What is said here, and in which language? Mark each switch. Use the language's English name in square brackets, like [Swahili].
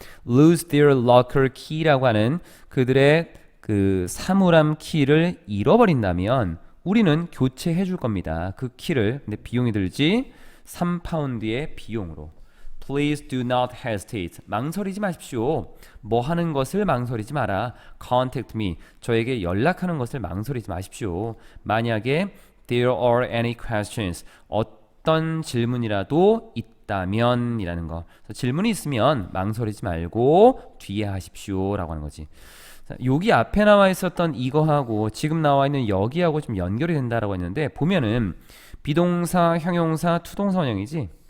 [English] lose their locker key [Korean] 라고 하는 그들의 그 사물함 키를 잃어버린다면 우리는 교체해 줄 겁니다. 그 키를. 근데 비용이 들지 3파운드의 비용으로. [English] Please do not hesitate. [Korean] 망설이지 마십시오. 뭐 하는 것을 망설이지 마라. [English] Contact me. [Korean] 저에게 연락하는 것을 망설이지 마십시오. 만약에 [English] there are any questions. [Korean] 어떤 질문이라도 있다면 이라는 거. 질문이 있으면 망설이지 말고 뒤에 하십시오 라고 하는 거지. 자, 여기 앞에 나와 있었던 이거하고 지금 나와 있는 여기하고 좀 연결이 된다라고 했는데 보면은 비동사, 형용사, 투동사 원형이지.